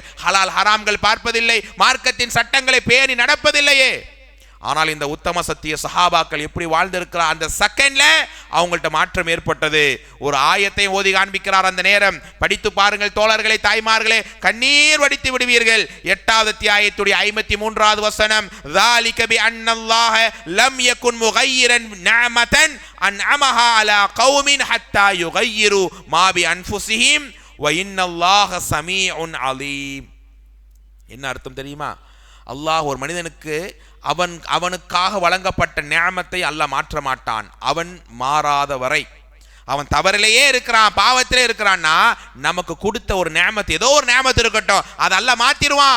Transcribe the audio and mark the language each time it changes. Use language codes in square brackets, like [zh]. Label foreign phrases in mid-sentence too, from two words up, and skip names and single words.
[ta] ஹலால் ஹராம்கள் பார்ப்பதில்லை, மார்க்கத்தின் சட்டங்களை பேணி நடப்பதில்லையே. ஆனால் இந்த உத்தம சத்திய சஹாபாக்கள் எப்படி வாழ்ந்திருக்கிறார், அந்த செகண்ட்ல அவங்கள்ட்ட மாற்றம் ஏற்பட்டது. ஒரு ஆயத்தை ஓதி காண்பிக்கிறார். அந்த நேரம் படித்து பாருங்கள் தோழர்களே, தாய்மார்களே, கண்ணீர் வடித்து விடுவீர்கள். 8வது அத்தியாயத்துடைய 53வது வசனம், [ar] ذَلِكَ بِأَنَّ اللَّهَ لَمْ يَكُنْ مُغَيِّرًا نِعْمَةً أَنْعَمَهَا عَلَى قَوْمٍ حَتَّى يُغَيِّرُوا مَا بِأَنفُسِهِمْ وَإِنَّ اللَّهَ سَمِيعٌ عَلِيمٌ. [ta] என்ன அர்த்தம் தெரியுமா? அல்லாஹ் ஒரு மனிதனுக்கு அவனுக்காக வழங்கப்பட்ட நிஅமத்தை அல்லாஹ் மாற்ற மாட்டான். அவன் மாறாத வரை, அவன் தவறிலேயே இருக்கிறான், பாவத்திலே இருக்கிறான்னா நமக்கு கொடுத்த ஒரு நிஅமத், ஏதோ ஒரு நிஅமத் இருக்கட்டும், அதை அல்லாஹ் மாத்திடுவான்.